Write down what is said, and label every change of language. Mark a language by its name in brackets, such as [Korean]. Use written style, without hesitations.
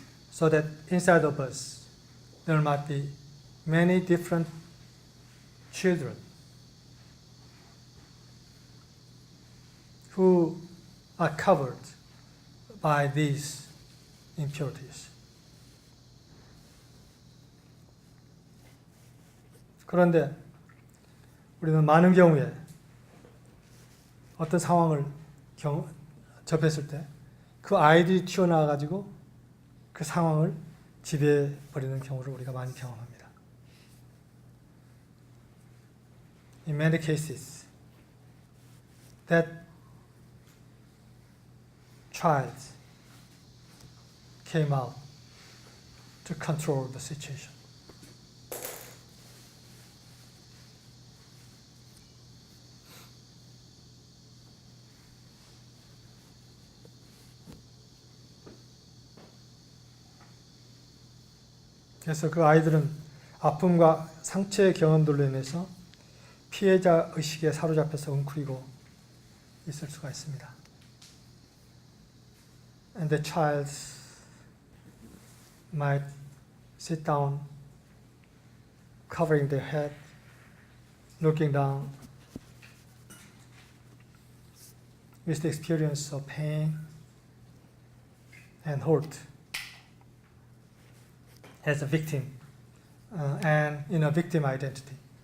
[English] so that inside of us there might be many different children who are covered by these impurities. [Korean] 그런데 우리는 많은 경우에 어떤 상황을 접했을 때 그 아이들이 튀어나와 가지고 그 상황을 지배해 버리는 경우를 우리가 많이 경험합니다. [English] In many cases, that child came out to control the situation. [Korean] 그래서 그 아이들은 아픔과 상처의 경험들로 인해서 피해자 의식에 사로잡혀서 웅크리고 있을 수가 있습니다. [English] And the child might sit down, covering their head, looking down, with the experience of pain and hurt as a victim and in a victim identity.